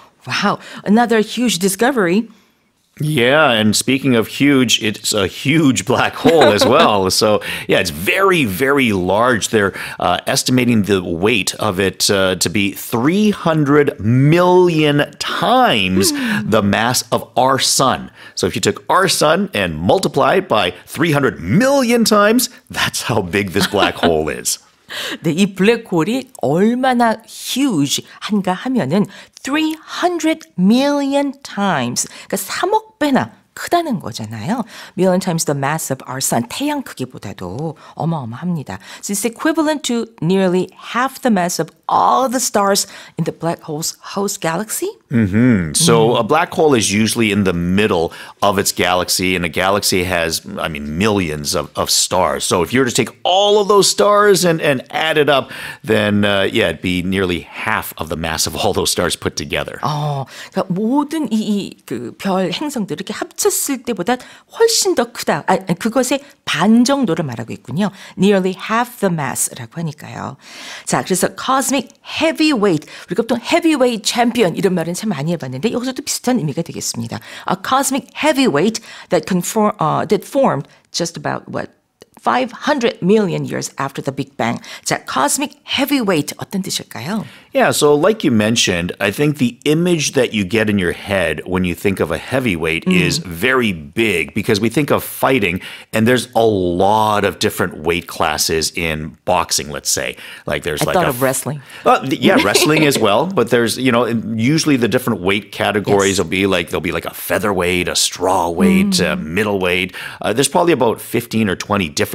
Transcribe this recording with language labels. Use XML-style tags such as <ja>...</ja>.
<en>Wow, another huge discovery. Yeah, and speaking of huge, it's a huge black hole as well. So, yeah, it's very, very large. They're estimating the weight of it to be 300 million times the mass of our sun. So if you took our sun and multiply it by 300 million times, that's how big this black hole is.</en> <ko>네, 이 블랙홀이 얼마나 huge한가 하면은</ko> <en>300 million times,</en> <ko>그러니까 3억 배나 크다는 거잖아요.</ko> <en>Million times the mass of our sun,</en> <ko>태양 크기보다도 어마어마합니다.</ko> <en>So it's equivalent to nearly half the mass of all the stars in the black hole's host galaxy. So a black hole is usually in the middle of its galaxy, and a galaxy has, I mean, millions of stars. So if you were to take all of those stars and add it up, then yeah, it'd be nearly half of the mass of all those stars put together.</en> <ko>그러니까 모든 그 별 행성들을 이렇게 합쳤을 때보다 훨씬 더 크다. 그것의 반 정도를 말하고 있군요.</ko> <en>Nearly half the mass라고 하니까요.</en> <ko>자, 그래서</ko> <en>cosmic heavyweight.</en> <ko>우리가 보통 heavyweight champion 이런 말은 참 많이 해봤는데 여기서도 비슷한 의미가 되겠습니다.</ko> <en>A cosmic heavyweight that formed just about 500 million years after the Big Bang.</en> <ko>자, cosmic heavyweight 어떤 뜻일까요?</ko> <en>Yeah, so like you mentioned, I think the image that you get in your head when you think of a heavyweight is very big because we think of fighting and there's a lot of different weight classes in boxing, let's say. Like there's I thought of wrestling. Yeah, wrestling as well, but there's, usually the different weight categories will be like there'll be like a featherweight, a straw weight, a middleweight. There's probably about 15 or 20 different</en>